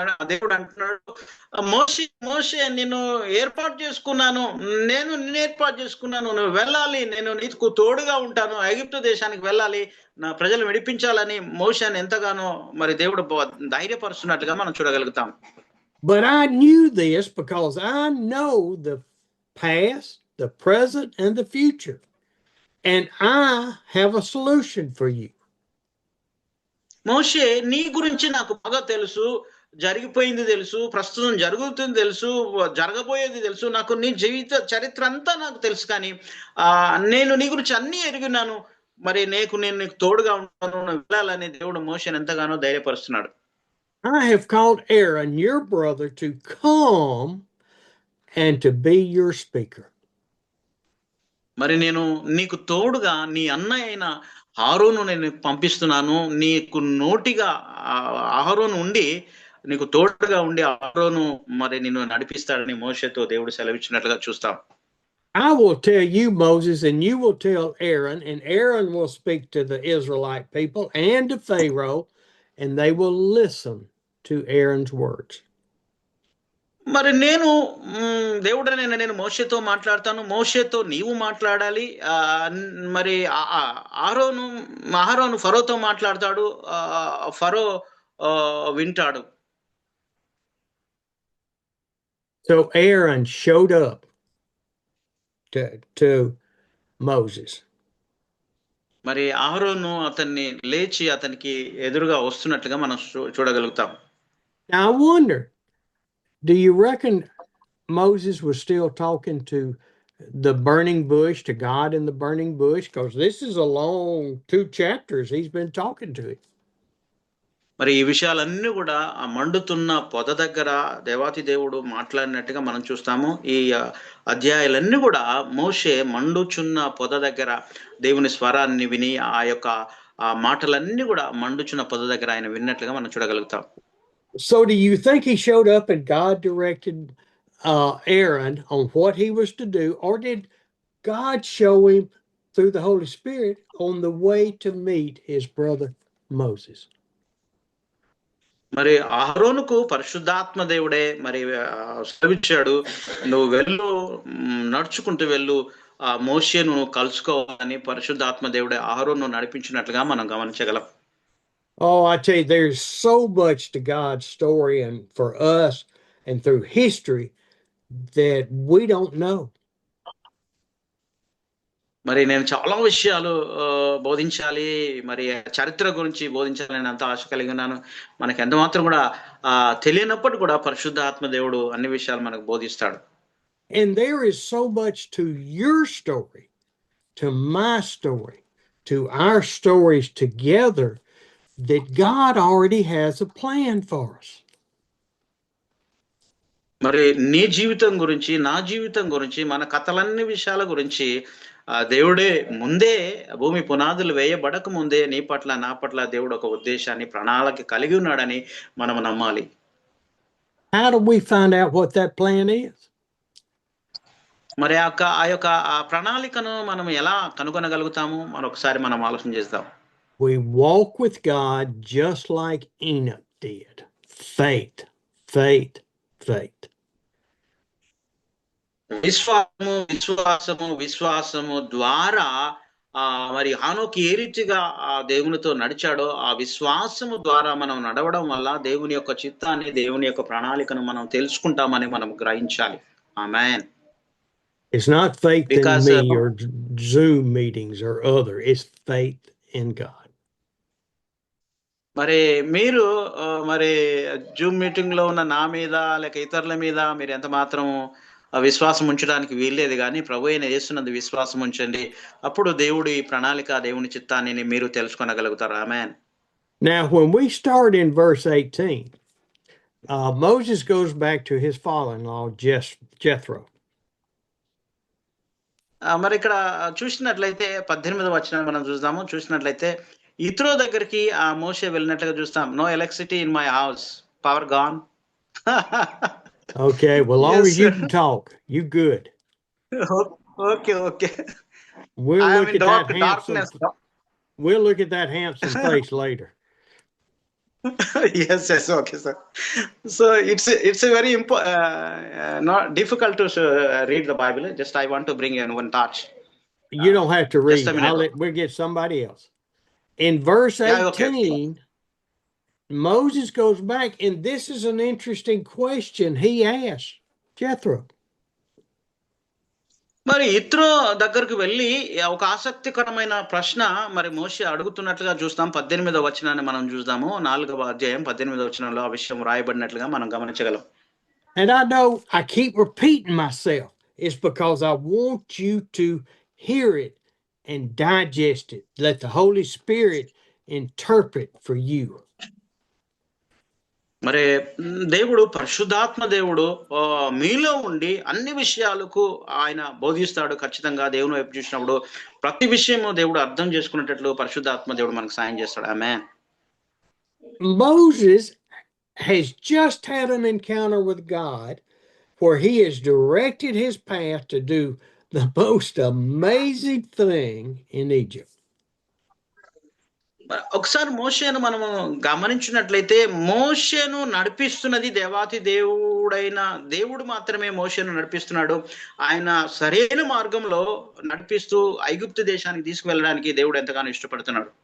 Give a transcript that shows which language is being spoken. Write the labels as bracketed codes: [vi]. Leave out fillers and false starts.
[te] దేవుడు అంటున్నాడు, మోషే నిన్ను ఏర్పాటు చేసుకున్నాను, నిన్ను ఏర్పాటు చేసుకున్నాను, నువ్వు వెళ్ళాలి, నేను నీకు తోడుగా ఉంటాను, ఐగుప్తు దేశానికి వెళ్ళాలి, నా ప్రజలు విడిపించాలని మోషేని ఎంతగానో మరి దేవుడు ధైర్యపరుస్తున్నట్లుగా మనం చూడగలుగుతాం. [en] But I knew this because I know the past, the present, and the future. And I have a solution for you. [te] మోషే, నీ గురించి నాకు బాగా తెలుసు, జరిగిపోయింది తెలుసు, ప్రస్తుతం జరుగుతుంది తెలుసు, జరగబోయేది తెలుసు, నాకు నీ జీవిత చరిత్ర అంతా నాకు తెలుసు, కానీ నేను నీ గురించి అన్ని ఎరిగినాను, మరి నేను నీకు తోడుగా ఉంటాను, వెళ్ళాలని దేవుడు మోషేని ఎంతగానో ధైర్యపరుస్తున్నాడు. [en] I have called Aaron, your brother, to come and to be your speaker. [te] మరి నేను నీకు తోడుగా నీ అన్న అయిన హారోను నేను పంపిస్తున్నాను. నీకు నోటిగా అహరోను ఉండి నీకు తోడుగా ఉండి అహరోను మరి నిన్ను నడిపిస్తాడని మోషేతో దేవుడు సెలవిచ్చినట్లుగా చూస్తాం. [en] I will tell you, Moses, and you will tell Aaron, and Aaron will speak to the Israelite people and to Pharaoh, and they will listen to Aaron's words. [te] మరి నేను దేవుడనే నేను మోషేతో మాట్లాడతాను. మోషేతో నీవు మాట్లాడాలి. మరి అహరోను ఫరోతో మాట్లాడతాడు. ఫరో వింటాడు. [en] So Aaron showed up to Moses. [te] మరి అహరోను అతన్ని లేచి అతనికి ఎదురుగా వస్తున్నట్లుగా మనం చూడగలుగుతాం. [en] Now I wonder, do you reckon Moses was still talking to the burning bush, to God in the burning bush? Because this is a long 2 chapters he's been talking to him. [te] మరి ఈ విషయాలన్నీ కూడా ఆ మండుతున్న పొద దగ్గర దేవాతి దేవుడు మాట్లాడినట్టుగా మనం చూస్తాము. ఈ అధ్యాయాలన్నీ కూడా మోషే మండుచున్న పొద దగ్గర దేవుని స్వరాన్ని విని ఆ మాటలన్నీ కూడా మండుచున్న పొద దగ్గర ఆయన విన్నట్లుగా మనం చూడగలుగుతాం. [en] So do you think he showed up and God directed Aaron on what he was to do, or did God show him through the Holy Spirit on the way to meet his brother Moses? [te] మరి అహరోనుకు పరిశుద్ధాత్మ దేవుడే మరి సెలవిచ్చాడు, నువ్వు వెళ్ళు, నడుచుకుంటూ వెళ్ళు, ఆ మోషేను కలుసుకోవాలని పరిశుద్ధాత్మ దేవుడే అహరోను నడిపించినట్లుగా మనం గమనించగలం. [en] Oh, I tell you, there's so much to God's story and for us and through history that we don't know. [te] మరి నేను చాలా విషయాలు బోధించాలి, మరి చరిత్ర గురించి బోధించాలని అంత ఆశ కలిగి ఉన్నాను. మనకి ఎంత మాత్రం కూడా తెలియనప్పుడు కూడా పరిశుద్ధాత్మ దేవుడు అన్ని విషయాలు మనకు బోధిస్తాడు. [en] And there is so much to your story, to my story, to our stories together, that God already has a plan for us. [te] మరి నీ జీవితం గురించి, నా జీవితం గురించి, మన కథలన్ని విషయాల గురించి దేవుడే ముందే భూమి పునాదులు వేయబడక ముందే నీ పట్ల నా పట్ల దేవుడు ఒక ఉద్దేశాన్ని ప్రణాళిక కలిగి ఉన్నాడని మనం నమ్మాలి. [en] How do we find out what that plan is? [te] మరి ఆ యొక్క ప్రణాళికను మనం ఎలా కనుగొనగలుగుతాము? మరొకసారి మనం ఆలోచన చేద్దాం. [en] We walk with God just like Enoch did. Faith, faith, faith. [te] విశ్వాసము ద్వారా మరి హానోకు ఏ రీతిగా ఆ దేవునితో నడిచాడో ఆ విశ్వాసము ద్వారా మనం నడవడం వల్ల దేవుని యొక్క చిత్తాన్ని, దేవుని యొక్క ప్రణాళికను మనం తెలుసుకుంటామని మనం గ్రహించాలి. ఆమేన్. [en] It's not faith in me or Zoom meetings or other. It's faith in God. [te] మరి మీరు మరి జూమ్ మీటింగ్ లో ఉన్న నా మీద లేక ఇతరుల మీద మీరు ఎంత మాత్రం విశ్వాసం ఉంచడానికి వీల్లేదు, కానీ ప్రభు అయిన యేసునందు విశ్వాసం ఉంచండి. అప్పుడు దేవుడి ప్రణాళిక, దేవుని చిత్తాన్ని మీరు తెలుసుకొనగలుగుతారు. ఆమేన్. [en] Now, when we start in verse 18, Moses goes back to his father-in-law, Jethro. [te] మరి ఇక్కడ చూసినట్లయితే 18వ వచనం మనం చూసినట్లయితే ఇత్రో దగ్గరికి ఆ మోషే వెళ్ళినట్లుగా చూస్తాం. [en] No electricity in my house, power gone. Okay, well, long as you can talk, you good. Okay. We'll look at that handsome face later. Yes, okay, sir. So it's a very not difficult to read the Bible. Just I want to bring in one touch. You don't have to read. We'll get somebody else. In verse 18, okay. Moses goes back, and this is an interesting question he asked Jethro. [te] మరి ఇత్రో దగ్గరకు వెళ్ళి ఒక ఆసక్తికరమైన ప్రశ్న మరి మోషే అడుగుతున్నట్లుగా చూస్తాం. 18వ వచనాన్ని మనం చూద్దాము. 4వ అధ్యాయం 18వ వచనంలో ఆ విషయం రాయబడినట్లుగా మనం గమనించగలం. [en] And I know I keep repeating myself. It's because I want you to hear it and digest it. Let the Holy Spirit interpret for you. [te] మరి దేవుడు పరిశుద్ధాత్మ దేవుడు మీలో ఉండి అన్ని విషయాలకు ఆయన బోధిస్తాడు. ఖచ్చితంగా దేవుని వైపు చూసినప్పుడు ప్రతి విషయము దేవుడు అర్థం చేసుకునేటట్లు పరిశుద్ధాత్మ దేవుడు మనకు సాయం చేస్తాడు. ఆమేన్. [en] Moses has just had an encounter with God where he has directed his path to do the most amazing thing in Egypt. [te] ఒకసారి మోషేను మనము గమనించినట్లయితే మోషేను నడిపిస్తున్నది దేవాతి దేవుడైన దేవుడు మాత్రమే మోషేను నడిపిస్తున్నాడు. ఆయన సరైన మార్గంలో నడిపిస్తూ ఐగుప్తు దేశానికి తీసుకువెళ్ళడానికి దేవుడు ఎంతగానో ఇష్టపడుతున్నాడు.